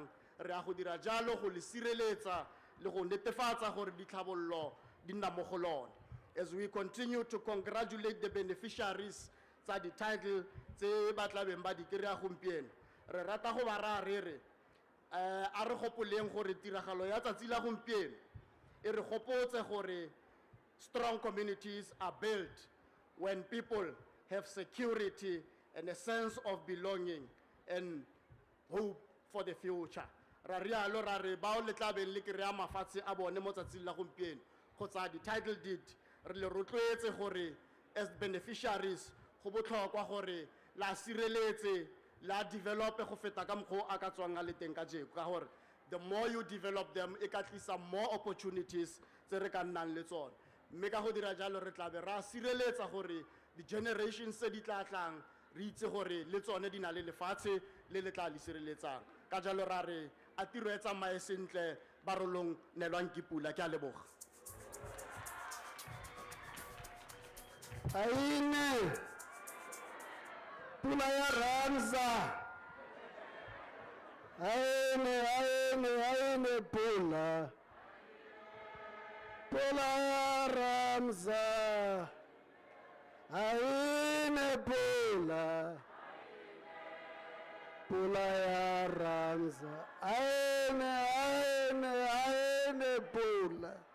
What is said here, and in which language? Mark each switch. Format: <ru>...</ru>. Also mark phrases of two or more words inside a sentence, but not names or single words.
<tn>Re a go dira jalo go le sireletsa le go netefatsa gore ditlhabollo di nna mo go lona.</tn> <en>As we continue to congratulate the beneficiaries</en> <tn>tsa di title tse ba tla beng ba di kry-a gompieno, re rata go ba raya re re a re gopoleng gore tiragalo ya tsatsi la gompieno e re gopotse gore</tn> <en>strong communities are built when people have security and a sense of belonging and hope for the future.</en> <tn>Ra rialo ra re bao le tla beng le kry-a mafatshe a bone mo tsatsing la gompieno kgotsa di title deed re le rotloetse gore</tn> <en>as beneficiaries</en> <tn>go botlhokwa gore la sireletse la develop go feta ka mokgwa a ka tswang a le teng ka jeko ka gore</tn> <en>the more you develop them</en> <tn>e ka tlisa</tn> <en>more opportunities</en> <tn>tse re ka nnang le tsone. Mme ka go dira jalo re tla be ra sireletsa gore</tn> <en>the generations</en> <tn>tse di tla tlang re itse gore le tsone di na le lefatshe le le tla le sireletsang. Ka jalo ra re a tiro e tsamaye sentle barolong nelwang ke pula ke a leboga. Aine pula ya Ramza, aine pula ya Ramza, aine pula ya Ramza, aine pula.</tn>